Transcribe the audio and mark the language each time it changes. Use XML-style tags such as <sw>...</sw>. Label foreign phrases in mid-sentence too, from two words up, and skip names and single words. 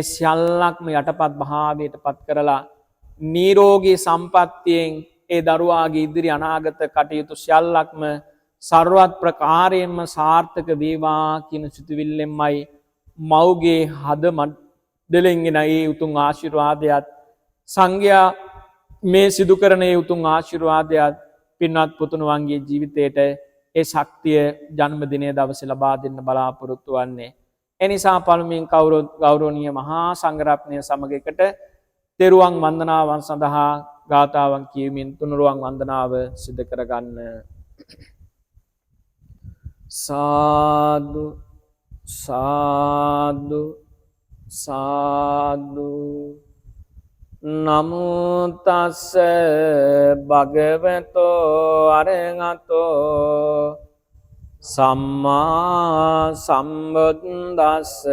<si>සියල්ලක්ම යටපත් භාවයට පත් කරලා නිරෝගී සම්පත්තියෙන් ඒ දරුවාගේ ඉදිරි අනාගත කටයුතු සියල්ලක්ම සර්වත් ප්‍රකාරයෙන්ම සාර්ථක වේවා කියන සිතුවිල්ලෙන්මයි මව්ගේ හද මඩලෙන් එන ඒ උතුම් ආශිර්වාදයත් සංඝයා මේ සිදු කරන ඒ උතුම් ආශිර්වාදයත් පින්වත් පුතුණුවන්ගේ ජීවිතයට ඒ ශක්තිය ජන්මදිනයේ දවසේ ලබා දෙන්න බලාපොරොත්තු වෙන්නේ. ඒ නිසා පළමුවෙන් කවුරුත් ගෞරවනීය මහා සංඝරත්නය සමග එකට තෙරුවන් වන්දනාවන් සඳහා ගාථාවන් කියමින් තුනුරුවන් වන්දනාව සිදු කරගන්න.</si> <pi>සාදු සාදු සාදු නමෝ තස්ස භගවතෝ අරහතෝ සම්මා සම්බුද්දස්ස</pi>